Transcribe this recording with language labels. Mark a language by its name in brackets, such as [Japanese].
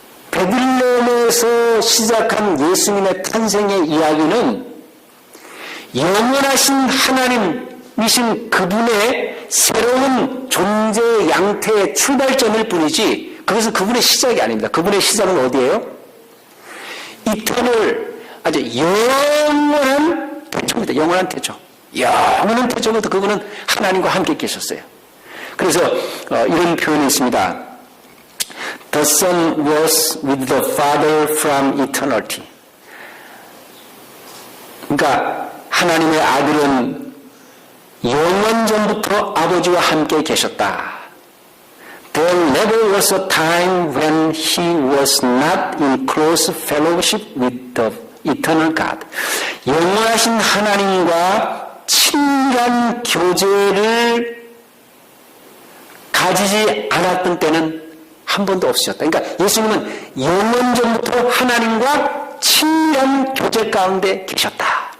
[Korean] 베들레헴에서 시작한 예수님의 탄생의 이야기는 영원하신 하나님이신 그분의 새로운 존재 양태의 출발점일 뿐이지 그것은 그분의 시작이 아닙니다. 그분의 시작은 어디예요? 이터널, 아주 영원한 태초입니다. 영원한 태초. 영원한 태초부터 그분은 하나님과 함께 계셨어요. 그래서 이런 표현이 있습니다. [English] The Son was with the Father from eternity. [Korean] 그러니까 하나님의 아들은 영원 전부터 아버지와 함께 계셨다. [English] There never was a time when he was not in close fellowship with the eternal God. [Korean] 영원하신 하나님과 친밀한 교제를 가지지 않았던 때는 한 번도 없으셨다. 그러니까 예수님은 영원 전부터 하나님과 친밀한 교제 가운데 계셨다.